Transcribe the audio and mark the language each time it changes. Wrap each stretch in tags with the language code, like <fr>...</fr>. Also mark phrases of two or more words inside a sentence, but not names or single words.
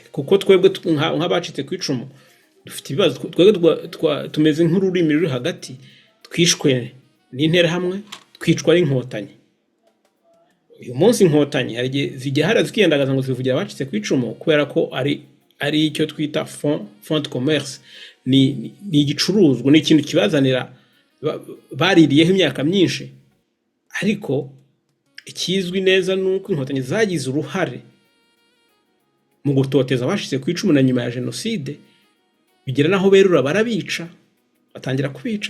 <rw>Kuko twebwe nk'abacitse ku icumu dufite ibibazo, twebwe tumeze nk'ururimi ruri hagati, twishwe n'intera hamwe, twicwa n'inkotanyi. Uyu munsi inkotanyi hari igihe zigihara zikiyandagaza ngo zivugira abacitse ku icumu kubera ko ari icyo twita</rw> <fr>fond de commerce,</fr> <rw>ni igicuruzwa, ni ikintu kibazanira baririyeho imyaka myinshi. Ariko ikizwi neza nuko inkotanyi zagize uruhare mu gutoteza abashitse ku icumu na nyuma ya jenoside, bigera naho berura barabica, batangira kubica.</rw>